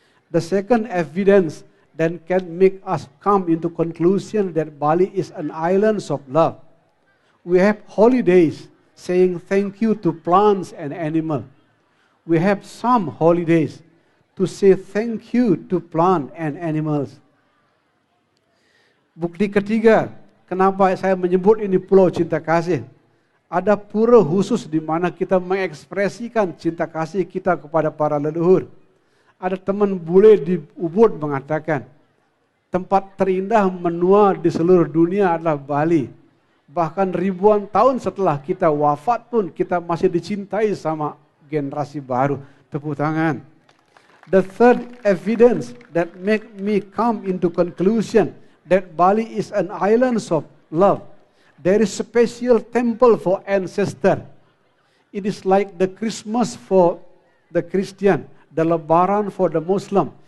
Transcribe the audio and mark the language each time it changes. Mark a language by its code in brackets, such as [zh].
[en] The second evidence that can make us come into conclusion that Bali is an island of love. We have holidays saying thank you to plants and animals. We have some holidays to say thank you to plants and animals. [id] Bukti ketiga, kenapa saya menyebut ini pulau cinta kasih? Ada pura khusus di mana kita mengekspresikan cinta kasih kita kepada para leluhur. Ada teman bule di Ubud mengatakan, tempat terindah menua di seluruh dunia adalah Bali. Bahkan ribuan tahun setelah kita wafat pun kita masih dicintai sama generasi baru. Tepuk tangan. [en] The third evidence that make me come into conclusion that Bali is an island of love. There is a special temple for ancestors. It is like the Christmas for the Christian, the Lebaran for the Muslim.